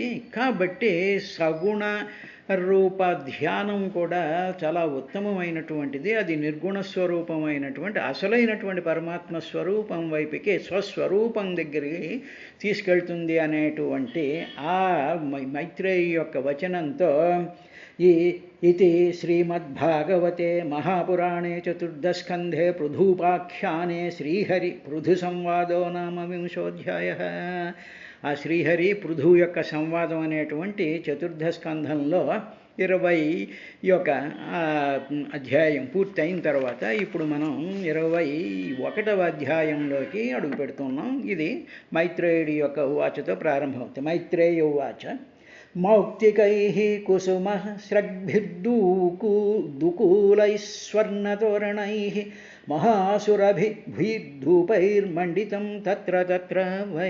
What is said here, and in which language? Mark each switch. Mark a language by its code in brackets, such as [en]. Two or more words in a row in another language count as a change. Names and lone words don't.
[te] కాబట్టి సగుణ రూప ధ్యానం కూడా చాలా ఉత్తమమైనటువంటిది. అది నిర్గుణ స్వరూపమైనటువంటి అసలైనటువంటి పరమాత్మ స్వరూపం వైపుకి స్వస్వరూపం దగ్గరికి తీసుకెళ్తుంది అనేటువంటి ఆ మైత్రేయి యొక్క వచనంతో ఈ [sa] इति श्रीमद्भागवते महापुराणे चतुर्दशस्कन्धे पृथूपाख्याने श्रीहरि पृथुसंवादो नाम विंशोऽध्यायः। [te] ఆ శ్రీహరి పృథు యొక్క సంవాదం అనేటువంటి చతుర్థ స్కంధంలో 21వ అధ్యాయం పూర్తయిన తర్వాత ఇప్పుడు మనం 21వ అధ్యాయంలోకి అడుగు పెడుతున్నాం. ఇది మైత్రేయుడి యొక్క ఉవాచతో ప్రారంభమవుతుంది. [sa] మైత్రేయ ఉవాచ మౌక్తికైః కుసుమః స్రగ్భిర్దూకూలైః స్వర్ణతోరణైః మహాసురభిర్ధూపైర్మండితం తత్ర తత్ర వై.